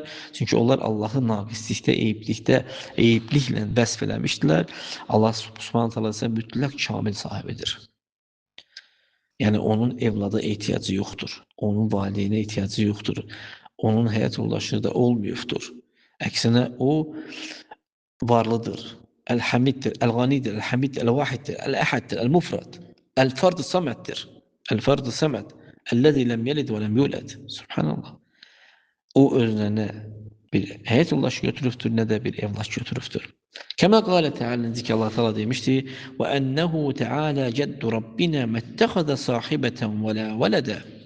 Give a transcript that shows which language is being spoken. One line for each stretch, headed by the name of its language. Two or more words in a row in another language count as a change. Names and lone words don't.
Azerbaijani: Çünki onlar Allahı naqislikdə, eyibliklə vəsf eləmişdilər. Allah
Arabic: سبحانه تعالى
Azerbaijani: isə mütləq kamil sahibidir. Yəni onun evlada ehtiyacı yoxdur. Onun valideynə ehtiyacı yoxdur. Onun həyat yoldaşı da olmayıbdır. Əksinə o varlıdır. El-Hamiddir, El-Ganidir, El-Hamiddir, El-Vahiddir, El-Əhəddir, El-Mufrad, El-Fard-ı Saməddir. El-Fard-ı Saməd.
Arabic: الذي لم يلد ولم يولد.
Azerbaijani: Subhanallah. O özünə nə bir həyat yoldaşı götürübdür, nə də bir evlad götürübdür.
Arabic: كما قال تعالى,
Azerbaijani: ki Allah Teala demişdi:
Arabic: "وأنه تعالى جد ربنا ما اتخذ صاحبة ولا ولدا."